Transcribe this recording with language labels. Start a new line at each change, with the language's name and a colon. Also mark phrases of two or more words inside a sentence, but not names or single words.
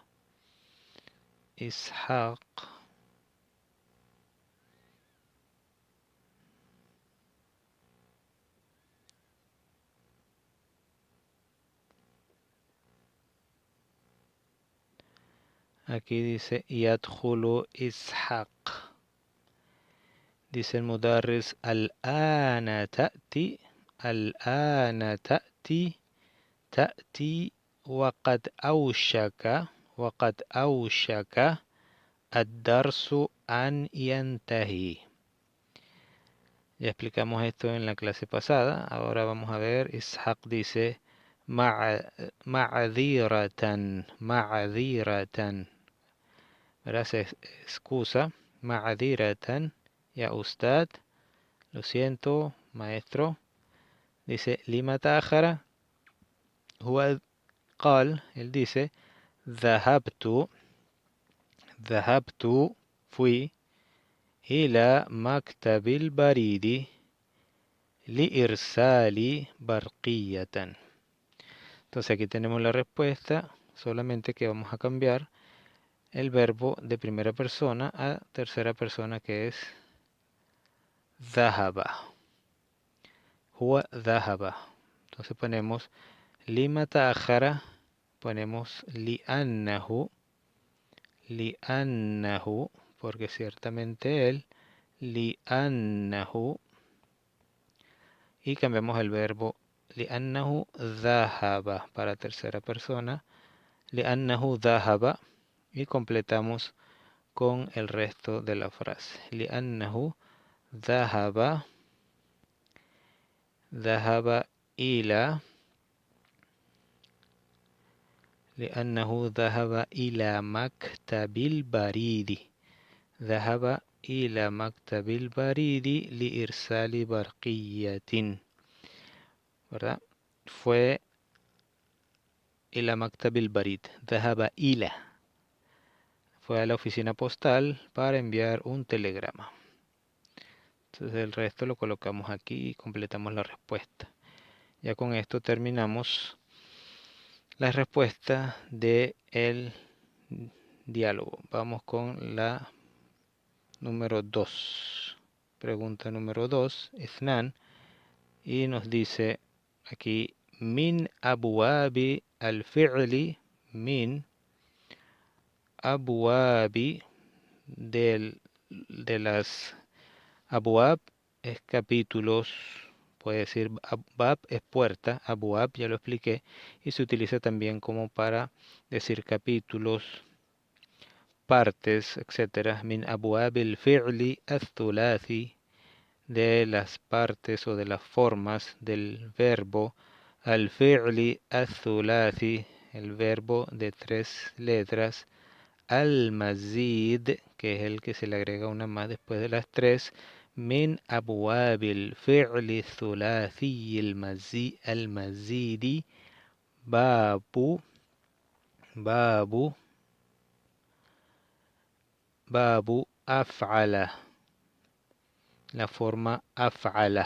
Spanish: Ishaq. Aquí dice
Arabic: يدخل إسحاق.
Spanish: Dice el
Arabic: مدرس الآن تأتي، الآن تأتي، تأتي وقد أوشك الدرس أن ينتهي.
Spanish: Ya explicamos esto en la clase pasada. Ahora vamos a ver. Ishaq dice
Arabic: معذرةً، معذرةً.
Spanish: ¿Verdad? Se excusa. Ma'adhiratan.
Arabic: يا أستاذ.
Spanish: Lo siento, maestro. Dice
Arabic: لم تأخر. هو قال.
Spanish: Él dice
Arabic: ذهبت. ذهبت.
Spanish: Fui.
Arabic: إلى مكتب البريد. لإرسال برقية.
Spanish: Entonces aquí tenemos la respuesta, solamente que vamos a cambiar el verbo de primera persona a tercera persona, que es dhahaba.
Arabic: هو ذهب.
Spanish: Entonces ponemos
Arabic: لم تأخر,
Spanish: ponemos li'annahu, porque ciertamente él, li'annahu, y cambiamos el verbo
Arabic: لأنه ذهب
Spanish: para tercera persona,
Arabic: لأنه ذهب,
Spanish: y completamos con el resto de la frase.
Arabic: لأنه ذهب، ذهب إلى، لأنه ذهب إلى مكتب البريد, ذهب إلى مكتب البريد لإرسال برقية.
Spanish: ¿Verdad? Fue
Arabic: إلى مكتب البريد. ذهب إلى.
Spanish: Fue a la oficina postal para enviar un telegrama. Entonces el resto lo colocamos aquí y completamos la respuesta. Ya con esto terminamos la respuesta del diálogo. Vamos con la número 2. Pregunta número 2, Ithnan, y nos dice aquí
Arabic: من أبواب الفعل, من أبواب
Spanish: de las abwab es capítulos, puede decir bab es puerta, abwab ya lo expliqué, y se utiliza también como para decir capítulos, partes, etcétera.
Arabic: من أبواب الفعل الثلاثي,
Spanish: de las partes o de las formas del verbo
Arabic: الفعل الثلاثي,
Spanish: el verbo de 3 letras, al-mazid, que es el que se le agrega una más después de las 3,
Arabic: من أبواب الفعل ثلاثي المزيد، باب، باب، باب أفعل,
Spanish: la forma af'ala.